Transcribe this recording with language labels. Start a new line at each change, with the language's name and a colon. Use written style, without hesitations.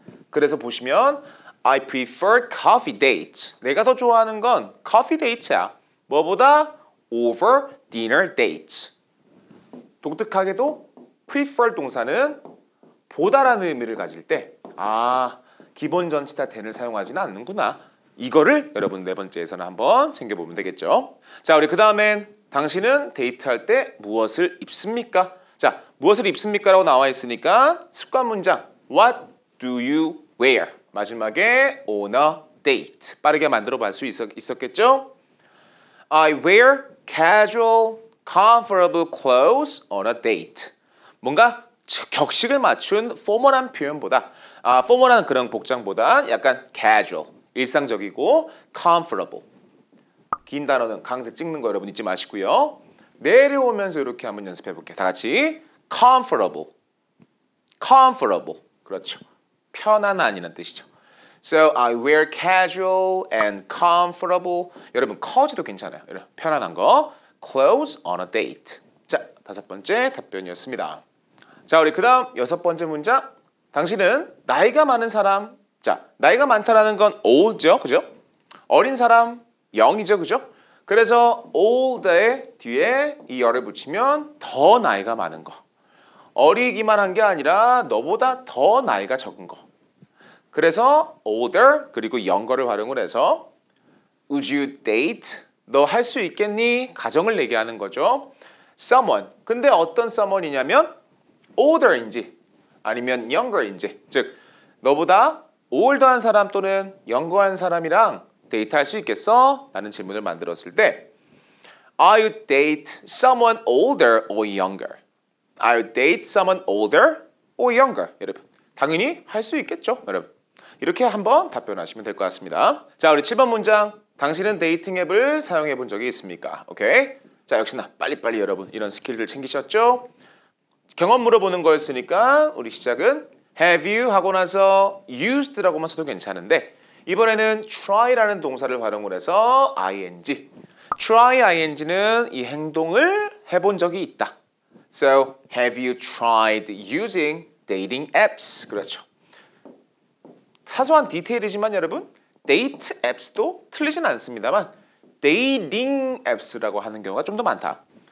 Korean: 그래서 보시면
English: I prefer coffee dates.
Korean: 내가 더 좋아하는 건
English: coffee dates
Korean: 야. 뭐보다
English: over dinner dates.
Korean: 독특하게도 prefer 동사는 보다라는 의미를 가질 때 기본 전치사 then을 사용하지는 않는구나. 이거를 여러분 네 번째에서는 한번 챙겨보면 되겠죠. 자, 우리 그 다음엔 당신은 데이트할 때 무엇을 입습니까? 자, 무엇을 입습니까? 라고 나와 있으니까 습관 문장
English: What do you wear?
Korean: 마지막에
English: on a date.
Korean: 빠르게 만들어 볼 수 있었겠죠?
English: I wear casual, comfortable clothes on a date.
Korean: 뭔가 격식을 맞춘 포멀한 표현보다 포멀한 그런 복장보다 약간 casual, 일상적이고 comfortable. 긴 단어는 강세 찍는 거 여러분 잊지 마시고요. 내려오면서 이렇게 한번 연습해 볼게요. 다 같이 comfortable. comfortable. 그렇죠. 편안한이라는 뜻이죠.
English: So I wear casual and comfortable.
Korean: 여러분 cozy도 괜찮아요. 여러분, 편안한 거.
English: Clothes on a date.
Korean: 자, 5번째 답변이었습니다. 자, 우리 그 다음 6번째 문장. 당신은 나이가 많은 사람. 자, 나이가 많다라는 건 old죠. 그죠? 어린 사람, young이죠. 그죠? 그래서 old의 뒤에 이 열을 붙이면 더 나이가 많은 거. 어리기만 한 게 아니라 너보다 더 나이가 적은 거. 그래서 older 그리고 younger를 활용을 해서
English: Would you date?
Korean: 너 할 수 있겠니? 가정을 얘기하는 거죠. Someone. 근데 어떤 someone이냐면 older인지 아니면 younger인지 즉 너보다 older한 사람 또는 younger한 사람이랑 데이트할 수 있겠어?
English: 라는 질문을 만들었을 때 I would date someone older or younger. I would date someone older or younger.
Korean: 여러분 당연히 할 수 있겠죠? 여러분 이렇게 한번 답변하시면 될 것 같습니다. 자, 우리 7번 문장. 당신은 데이팅 앱을 사용해 본 적이 있습니까? 오케이. 자, 역시나 빨리빨리 여러분 이런 스킬들 챙기셨죠? 경험 물어보는 거였으니까 우리 시작은
English: have you
Korean: 하고 나서 used라고만 써도 괜찮은데 이번에는 try라는 동사를 활용을 해서 ing. try ing는 이 행동을 해본 적이 있다.
English: So, have you tried using dating apps?
Korean: 그렇죠. 사소한 디테일이지만 여러분 데이트 앱스도 틀리진 않습니다만 dating apps라고 하는 경우가 좀 더 많다.